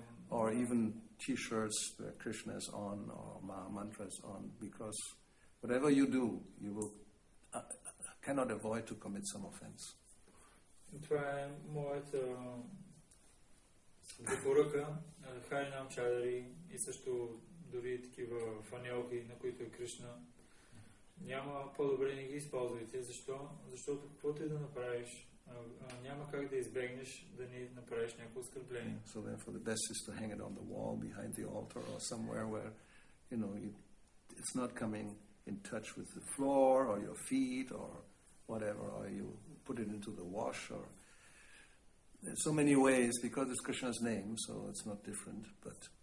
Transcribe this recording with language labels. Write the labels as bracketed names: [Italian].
[English] Or even T-shirts where Krishna is on or Maha Mantra is on, because whatever you do, you will cannot avoid to commit some offense. [Bulgarian] Това е моята препоръка на Харинам Чадари и също дори такива фанелки, на които е Кришна. Няма по-добре не ги използвайте. Защо? Защото каквото и да направиш, няма как да избегнеш да не направиш някакво оскърбление. [English] So therefore the best is to hang it on the wall behind the altar or somewhere where, it's not coming in touch with the floor or your feet or whatever, or you put it into the wash, or there's so many ways because it's Krishna's name, so it's not different, but